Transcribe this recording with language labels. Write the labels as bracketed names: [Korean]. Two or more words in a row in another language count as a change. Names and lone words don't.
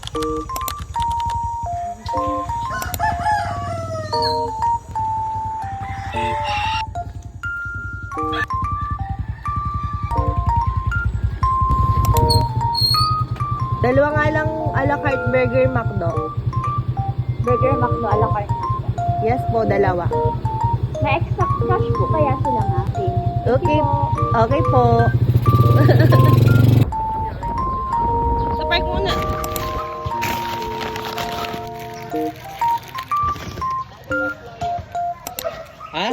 [Filipino] Dalawa nga lang a la carte burger McDo. Burger McDo a la carte. Yes po, dalawa. May extra cash po kaya sila nga? Okay. Okay po. Sa park muna. Ha?